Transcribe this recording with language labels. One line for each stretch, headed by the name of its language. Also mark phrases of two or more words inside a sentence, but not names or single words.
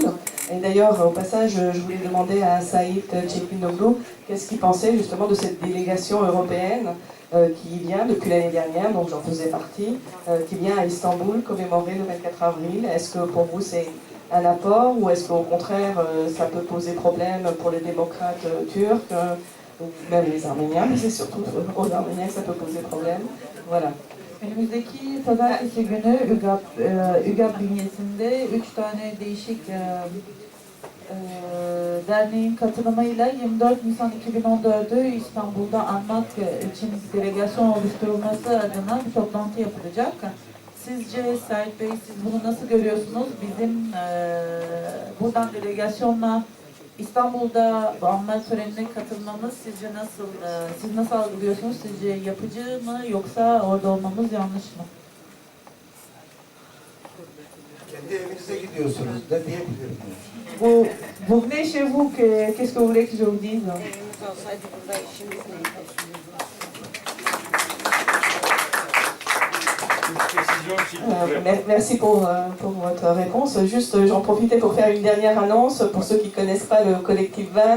French: Et d'ailleurs, au passage, je voulais demander à Saïd Çetinoglu qu'est-ce qu'il pensait justement de cette délégation européenne qui vient depuis l'année dernière, donc j'en faisais partie, qui vient à Istanbul commémorer le 24 avril. Est-ce que pour vous c'est un apport ou est-ce qu'au contraire ça peut poser problème pour les démocrates turcs ou même les Arméniens, mais c'est surtout aux Arméniens que ça peut poser problème. Voilà.
Turkish: Önümüzdeki pazartesi günü ÜGAP bünyesinde 3 tane değişik derneğin katılımıyla 24 Nisan 2014'ü İstanbul'da anmak için delegasyon oluşturulması adına bir toplantı yapılacak. Sizce Said Bey, siz bunu nasıl görüyorsunuz? Bizim buradan delegasyonla İstanbul'da bu anmak törenine katılmamız sizce nasıl, siz nasıl algılıyorsunuz? Sizce yapıcı mı yoksa orada olmamız yanlış mı? Kendi evinize gidiyorsunuz da diyebilirim.
French: Vous venez chez vous, qu'est-ce que vous voulez que je vous dise? Merci pour votre réponse. Juste, j'en profitais pour faire une dernière annonce pour ceux qui ne connaissent pas le collectif VAN.